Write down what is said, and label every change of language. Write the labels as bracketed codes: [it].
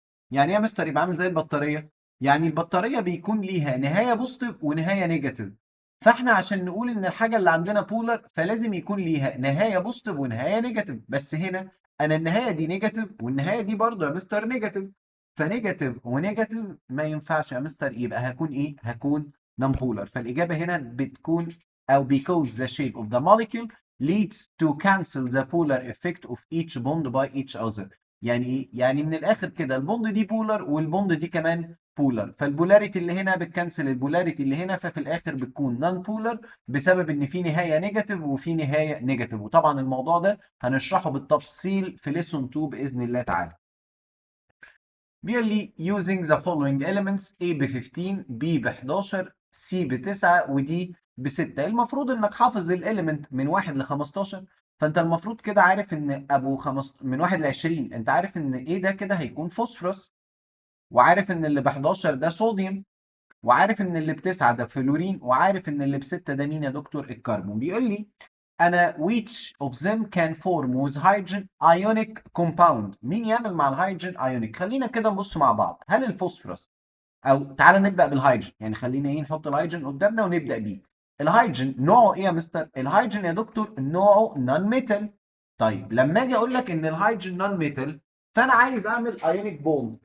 [ar] يعني ايه يا مستر يبقى عامل زي البطاريه؟ يعني البطاريه بيكون ليها نهايه بوزيتيف ونهايه نيجاتيف. فاحنا عشان نقول ان الحاجه اللي عندنا بولر فلازم يكون ليها نهايه بوزيتيف ونهايه نيجاتيف. بس هنا انا النهايه دي نيجاتيف والنهايه دي برضه يا مستر نيجاتيف، فنيجاتيف ونيجاتيف ما ينفعش يا مستر، يبقى هكون ايه؟ هكون نون بولر. فالاجابه هنا بتكون او [en] because the shape of the molecule leads to cancel the polar effect of each bond by each other. [ar] يعني ايه؟ يعني من الاخر كده البوند دي بولر والبوند دي كمان بولر، فالبولاريتي اللي هنا بتكنسل البولاريتي اللي هنا، ففي الاخر بتكون نون بولر بسبب ان في نهايه نيجاتيف وفي نهايه نيجاتيف. وطبعا الموضوع ده هنشرحه بالتفصيل في ليسون 2 باذن الله تعالى. بيقول لي [en] using the following elements: [ar] A ب 15، B ب 11، C ب 9، ودي ب 6. المفروض انك حافظ الاليمنت من 1 ل 15، فانت المفروض كده عارف ان من 1 ل 20 انت عارف ان A ده كده هيكون فوسفورس، وعارف ان اللي ب 11 ده صوديوم، وعارف ان اللي ب 9 ده فلورين، وعارف ان اللي ب 6 ده مين يا دكتور؟ الكربون. بيقول لي انا [en] which of them can form with hydrogen ionic compound. [ar] مين يعمل مع الهيدروجين ايونيك؟ خلينا كده نبص مع بعض. هل الفوسفورس، او تعالى نبدا بالهيدروجين، يعني خلينا ايه نحط الهيدروجين قدامنا ونبدا بيه. الهيدروجين نوعه ايه يا مستر؟ الهيدروجين يا دكتور نوعه نون ميتال. طيب لما اجي اقول لك ان الهيدروجين نون ميتال، فانا عايز اعمل ايونيك بوند.